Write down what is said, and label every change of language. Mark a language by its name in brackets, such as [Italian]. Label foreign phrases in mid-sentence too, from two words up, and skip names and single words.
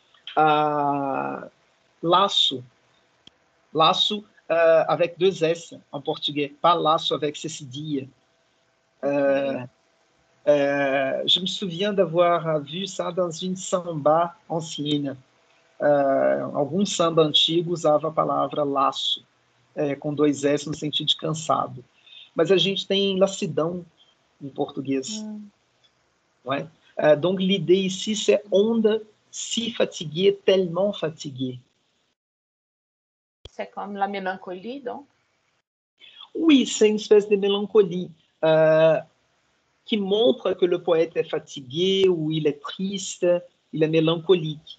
[French] Laço. Laço avec deux S en portugais, pas laço avec cédille. Je me souviens d'avoir vu ça dans une samba ancienne. [Portuguese] Algum samba antigo usava a palavra laço, com dois S no sentido de cansado. Mas a gente tem lassidão em português. [French] Ouais. Donc l'idée ici, c'est onde si fatiguée, tellement fatiguée. C'est comme la mélancolie, donc? Oui, c'est une espèce de mélancolie qui montre que le poète est fatigué ou il est triste, il est mélancolique.